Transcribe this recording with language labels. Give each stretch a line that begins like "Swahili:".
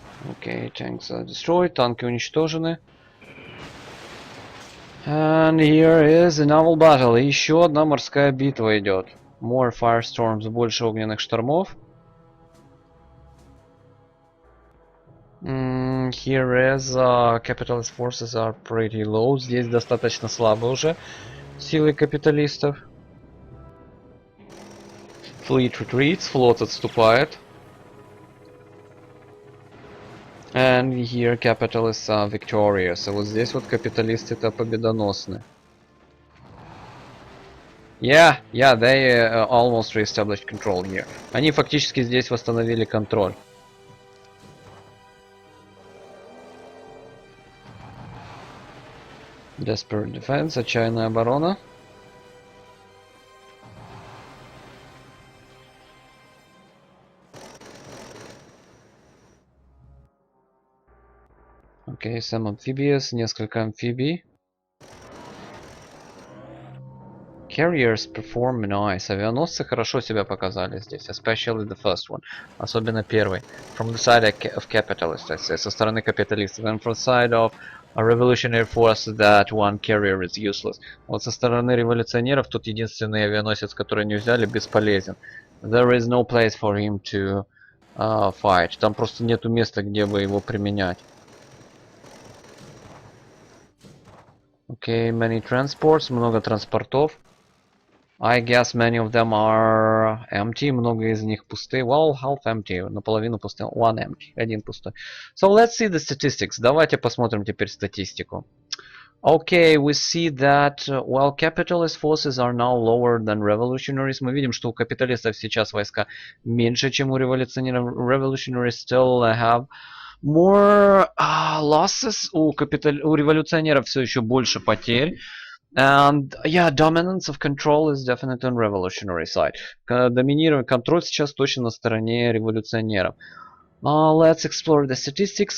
English: Okay, tanks are destroyed,
Russian: танки уничтожены.
English: And here is a naval battle.
Russian: И еще одна морская битва идет.
English: More firestorms,
Russian: больше огненных штормов.
English: Here is capitalist forces are pretty low.
Russian: Здесь достаточно слабы уже силы капиталистов.
English: Fleet retreats,
Russian: флот отступает.
English: And here capitalists are victorious.
Russian: А вот здесь вот капиталисты-то победоносны.
English: Yeah, they almost re-established control here.
Russian: Они фактически здесь восстановили контроль.
English: Desperate defense,
Russian: отчаянная оборона.
English: Окей, some amphibious,
Russian: несколько амфибий.
English: Carriers perform nice.
Russian: Авианосцы хорошо себя показали здесь,
English: especially the first one.
Russian: Особенно первый.
English: From the side of capitalists, I say,
Russian: со стороны капиталистов.
English: And from the side of a revolutionary force, that one carrier is useless.
Russian: Вот со стороны революционеров тут единственный авианосец, который не взяли, бесполезен.
English: There is no place for him to fight.
Russian: Там просто нету места, где бы его применять.
English: Okay, many transports,
Russian: много транспортов.
English: I guess many of them are empty,
Russian: много из них пустые.
English: Well, half empty,
Russian: наполовину пустые.
English: One empty,
Russian: один пустой.
English: So let's see the statistics.
Russian: Давайте посмотрим теперь статистику.
English: Okay, we see that, well, capitalist forces are now lower than revolutionaries.
Russian: Мы видим, что у капиталистов сейчас войска меньше, чем у революционеров.
English: Revolutionaries still have more losses.
Russian: У революционеров все еще больше потерь.
English: And yeah, dominance of control is definitely on revolutionary side.
Russian: Доминирование, контроль сейчас точно на стороне революционеров.
English: Let's explore the statistics.